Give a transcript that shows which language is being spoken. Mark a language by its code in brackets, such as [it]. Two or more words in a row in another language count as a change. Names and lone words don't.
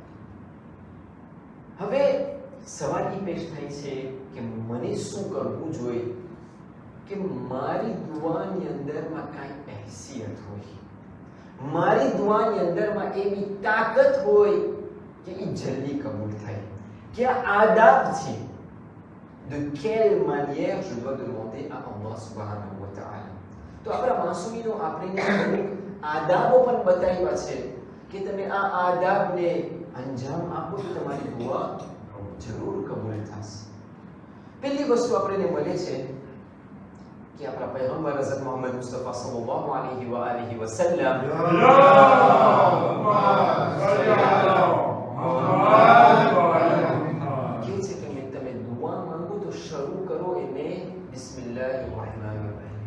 [gu] હવે સવાલ એ પેશ થાય છે કે મને શું કરવું જોઈએ કે મારી દુઆની અંદરમાં કાંઈ હેસિયત હોય, મારી દુઆની અંદરમાં એવી તાકાત હોય કે એ જલ્દી કબૂલ થાય, કે આ આદાબ છે. [fr] De quelle manière je dois demander à Allah [ar] سبحانه وتعالى. [gu] તો આપણા માસૂમીનો આપણે અમુક આદાબો પણ બતાવ્યા છે કે તમે આ આદાબને અંજામ આપો તો તમારી દુઆ જરૂર કબૂલ થશે. પહેલી વસ્તુ આપણને મળે છે કે આપણા પૈગંબર હઝરત મોહમ્મદ મુસ્તફા [ar] صلى الله عليه وآله وسلم [gu] કે છે કે તમે દુઆ માંગો તો શરૂ કરો એને [ar] بسم الله الرحمن الرحيم.